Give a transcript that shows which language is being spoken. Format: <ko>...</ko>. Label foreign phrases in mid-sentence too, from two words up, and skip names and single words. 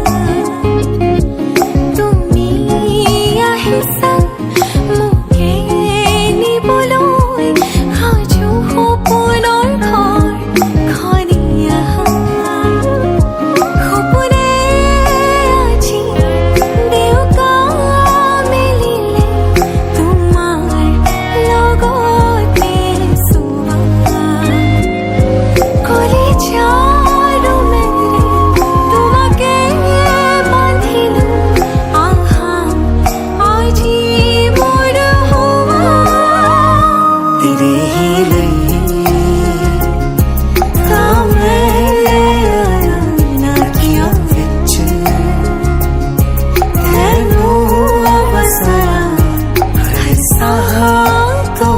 <as>তুমি আহিছা মোকে নিবলৈ সাজু সপোনৰ ঘৰখনি আহা সপোনে আজি দেউকা মেলিলে তোমাৰ লগতে চোৱা কলিজাৰ মেলি তোমাকে বান্ধিলো আহা আজি মোৰ হোৱা</as> <hi>तेरे ही लिए</hi> <as>না কিয়</as> <pa>विच ਤੈਨੂੰ ਵਸਾਇਆ</pa> <hi>ऐसा तो</hi>